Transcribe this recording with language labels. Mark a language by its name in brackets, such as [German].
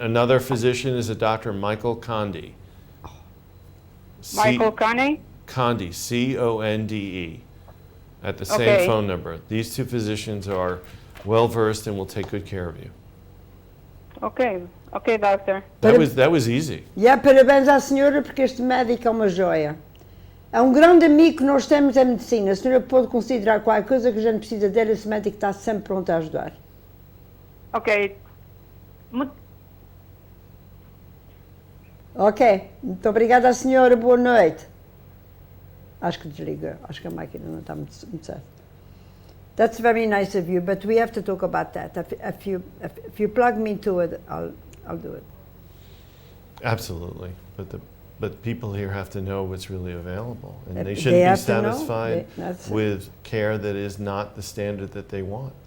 [English] Another physician is a Dr. Michael Condi. Michael Connie? Condi, C-O-N-D-E, at the same phone number. These two physicians are well versed and will take good care of you. Okay, okay, doctor. That was easy. [Portuguese] Parabéns à senhora, porque este médico é uma joia. É um grande amigo que nós temos em medicina. A senhora pode considerar qualquer coisa que a gente precisa dele, esse médico está sempre pronto a ajudar. Ok. Ok, muito obrigada à senhora, boa noite. Acho que desliga, acho que a máquina não está muito certa. [English] That's very nice of you, but we have to talk about that. If you plug me into it, I'll do it. Absolutely. But people here have to know what's really available. And they They shouldn't be have to know. satisfied That's it. with care that is not the standard that they want.